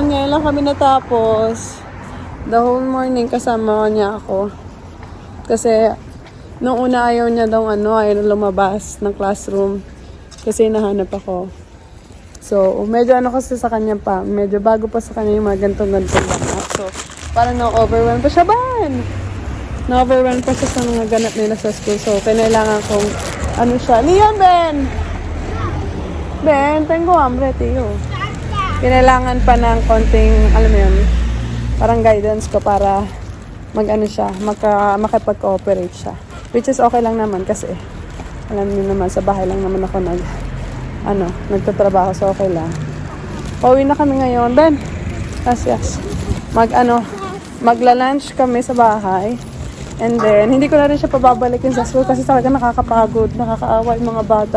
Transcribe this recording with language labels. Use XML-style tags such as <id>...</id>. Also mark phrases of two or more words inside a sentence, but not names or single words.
<tl>Ngayon lang kami natapos.</tl> <en>The whole morning</en> <tl>kasama niya ako. Kasi nung una ayaw niya daw ayaw lumabas ng classroom. Kasi hinahanap ako. So, medyo kasi sa kanya pa. Medyo bago pa sa kanya yung mga gantong-gantong ganap. So, parang na-overwhelm pa siya. Na-overwhelm pa siya sa mga ganap nila sa school. So, kailangan kong siya. Leon, Ben,</tl> <es>tengo hambre, tío.</es> <tl>Kinailangan pa ng konting, parang guidance ko para makipag-cooperate siya.</tl> <en>Which is okay</en> <tl>lang naman kasi, alam niyo naman, sa bahay lang naman ako nagtatrabaho, so okay lang. Pauwi na kami ngayon, Ben. Yes. Magla-lunch kami sa bahay.</tl> <en>And then,</en> <tl>hindi ko na rin siya pababalikin sa school kasi talaga nakakapagod, nakakaawa yung mga bata.</tl>